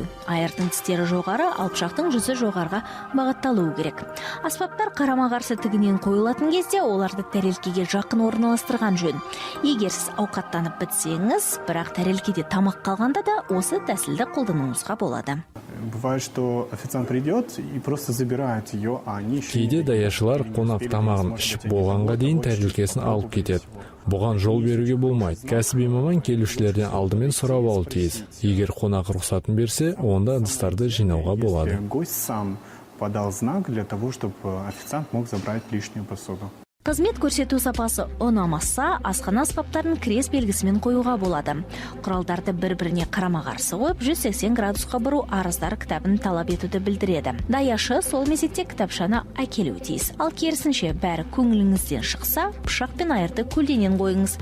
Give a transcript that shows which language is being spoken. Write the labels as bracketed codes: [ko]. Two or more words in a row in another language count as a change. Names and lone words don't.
[kk] Айырдың тістері жоғары, ал пышақтың жүзі жоғарға бағытталуы керек. Аспаптар қарама-қарсы тігінен қойылатын кезде оларды тәрелкеге жақын орналастырған жөн. Егер сіз ауқаттанып бітсеңіз, бірақ тәрелкеде тамақ қалғанда да осы тәсілді қолдануыңызға болады. [ru] Бывает, что официант придет и просто забирает ее, а они... [kk] Кейде даяшылар қонақ тамағын ішіп болғанға дейін тәрелкесін алып кетеді. Бұған жол беруге болмайды. Кәсіби маман келушілерден алдымен сұрап алуы тиіс. Егер қонақ рұқсатын берсе, онда ыдыстарды жинауға болады. [ru] Гость сам подал знак для того, чтобы официант мог забрать лишнюю посуду. [kk] Қызмет көрсету сапасы ұнамаса, асхана аспаптарын крес белгісімен қоюға болады. Құралдарды бір-біріне қарама-қарсы қойып, 180 градусқа бұру арыздар кітабын талап етуді білдіреді. Даяшы сол мезетте кітапшаны әкелуі тиіс. Ал керісінше бәрі көңіліңізден шықса, пышақ пен айырды көлденен қойыңыз.